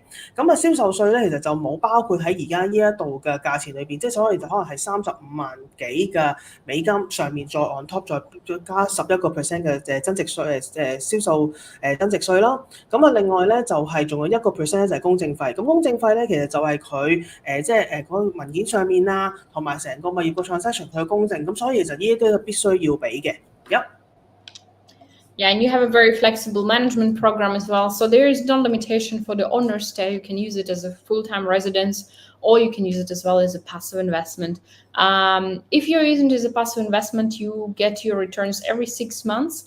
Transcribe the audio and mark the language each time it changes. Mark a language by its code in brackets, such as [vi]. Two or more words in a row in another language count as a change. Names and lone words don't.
[yue] 咁銷售稅咧其實就冇包括喺而家呢一度嘅價錢裏邊，即係所以就可能係35萬幾嘅美金上面再 [en] on top [yue] 再加11% 嘅增值稅銷售增值稅啦。咁另外咧就係仲有1% 就係公證費。咁公證費咧其實就係佢即係嗰個文件上面啦，同埋成個物業個 transaction 佢嘅公證。咁所以其實呢啲都係必須要俾嘅。 [en] Yeah, and you have a very flexible management program as well. So there is no limitation for the owner stay. You can use it as a full-time residence, or you can use it as well as a passive investment. If you're using it as a passive investment, you get your returns every 6 months.